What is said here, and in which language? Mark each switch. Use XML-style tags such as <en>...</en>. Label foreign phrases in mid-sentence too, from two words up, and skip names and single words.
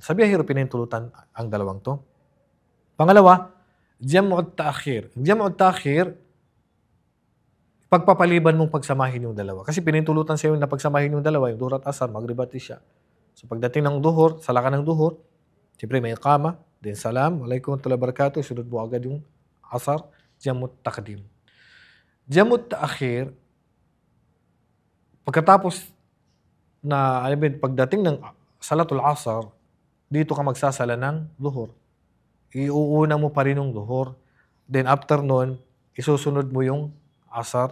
<tl>Sa biyahero, pinahintulutan ang dalawang to. Pangalawa,</tl> <ar>جمع التأخير. جمع التأخير,</ar> <tl>pagpapaliban mong pagsamahin yung dalawa. Kasi pinintulutan sa iyo na pagsamahin yung dalawa, yung Duhur at Asar, Maghrib at Isha. So pagdating ng Duhur, sala ka ng Duhur, siyempre may iqama, then</tl> <ar>سلام، عليكم ورحمة الله وبركاته,</ar> <tl>sunod mo agad yung Asar,</tl> <ar>جمع التقديم. جمع التأخير,</ar> <tl>pagkatapos na, pagdating ng</tl> <ar>صلاة العصر,</ar> <tl>dito ka magsasala ng Duhur. Iuuna mo pa rin yung Duhur.</tl> <en>Then after</en> <tl>nun, isusunod mo yung Asar.</tl>